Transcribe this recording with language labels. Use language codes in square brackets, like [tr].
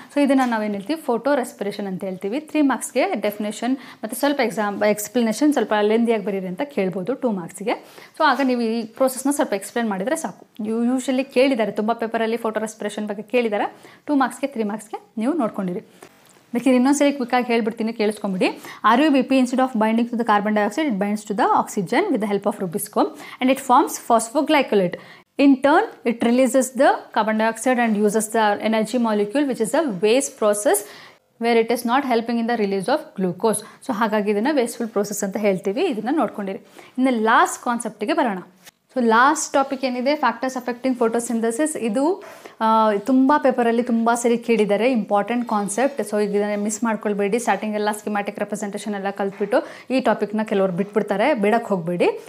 [kn] So ಇದನ್ನು ನಾವೇನು ಹೇಳ್ತೀವಿ, ಫೋಟೋ ರೆಸ್ಪಿರೇಷನ್ ಅಂತ ಹೇಳ್ತೀವಿ. 3 ಮಾರ್ಕ್ಸ್ಗೆ ಡೆಫಿನೇಷನ್ ಮತ್ತು ಸ್ವಲ್ಪ ಎಕ್ಸ್ಪ್ಲನೇಷನ್ ಸ್ವಲ್ಪ ಲೆಂದಿಯಾಗಿ ಬರೀರಿ ಅಂತ ಕೇಳ್ಬೋದು 2 ಮಾರ್ಕ್ಸಿಗೆ. ಸೊ ಆಗ ನೀವು ಈ ಪ್ರೋಸೆಸ್ನ ಸ್ವಲ್ಪ ಎಕ್ಸ್ಪ್ಲೇನ್ ಮಾಡಿದರೆ ಸಾಕು. ಯೂಶಲಿ ಕೇಳಿದ್ದಾರೆ, ತುಂಬ ಪೇಪರಲ್ಲಿ ಫೋಟೋ ರೆಸ್ಪಿರೇಷನ್ ಬಗ್ಗೆ ಕೇಳಿದ್ದಾರೆ. 2 ಮಾರ್ಕ್ಸ್ಗೆ 3 ಮಾರ್ಕ್ಸ್ಗೆ ನೀವು ನೋಡ್ಕೊಂಡಿರಿ. ಬೇಕಿದ್ರೆ ಇನ್ನೊಂದ್ಸರಿ ಕ್ವಿಕ್ಕಾಗಿ ಹೇಳ್ಬಿಡ್ತೀನಿ, ಕೇಳಿಸ್ಕೊಂಬಿಡಿ. [en] RuBP instead of binding to the carbon dioxide, it binds to the oxygen with the help of Rubisco and it forms phosphoglycolate. In turn, it releases the carbon dioxide and uses the energy molecule, which is a waste process where it is not helping in the release of glucose. [kn] So ಹಾಗಾಗಿ ಇದನ್ನು wasteful process ಅಂತ ಹೇಳ್ತೀವಿ. ಇದನ್ನು ನೋಡ್ಕೊಂಡಿರಿ. ಇನ್ನು last ಕಾನ್ಸೆಪ್ಟಿಗೆ ಬರೋಣ. So last topic ಏನಿದೆ factors affecting photosynthesis. ಇದು ತುಂಬ ಪೇಪರಲ್ಲಿ ತುಂಬ ಸರಿ ಕೇಳಿದ್ದಾರೆ, ಇಂಪಾರ್ಟೆಂಟ್ ಕಾನ್ಸೆಪ್ಟ್. ಸೊ ಈಗ ಇದನ್ನು ಮಿಸ್ ಮಾಡ್ಕೊಳ್ಬೇಡಿ. ಸ್ಟಾರ್ಟಿಂಗ್ ಎಲ್ಲ ಸ್ಕಿಮ್ಯಾಟಿಕ್ ರೆಪ್ರೆಸೆಂಟೇಷನ್ ಎಲ್ಲ ಕಲ್ತ್ಬಿಟ್ಟು ಈ ಟಾಪಿಕ್ನ ಕೆಲವರು ಬಿಟ್ಬಿಡ್ತಾರೆ, ಬಿಡಕ್ಕೆ ಹೋಗಬೇಡಿ.